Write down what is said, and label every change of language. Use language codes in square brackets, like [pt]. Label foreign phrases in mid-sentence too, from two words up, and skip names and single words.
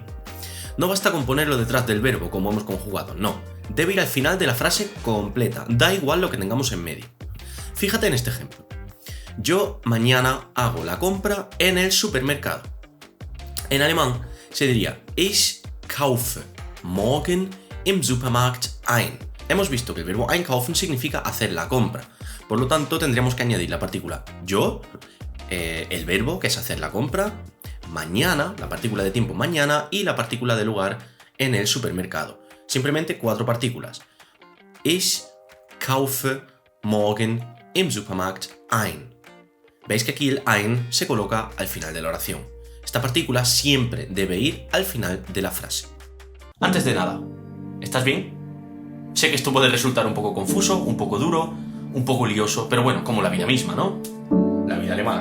[es] No basta con ponerlo detrás del verbo como hemos conjugado, no. Debe ir al final de la frase completa, da igual lo que tengamos en medio. Fíjate en este ejemplo. Yo mañana hago la compra en el supermercado. En alemán se diría [de] Ich kaufe morgen im Supermarkt ein. [es] Hemos visto que el verbo einkaufen significa hacer la compra. Por lo tanto, tendríamos que añadir la partícula yo, el verbo, que es hacer la compra, mañana, la partícula de tiempo mañana, y la partícula de lugar en el supermercado. Simplemente 4 partículas. [de] Ich kaufe morgen im Supermarkt ein. [es] Veis que aquí el ein se coloca al final de la oración. Esta partícula siempre debe ir al final de la frase. Antes de nada, ¿estás bien? Sé que esto puede resultar un poco confuso, un poco duro, un poco lioso, pero bueno, como la vida misma, ¿no?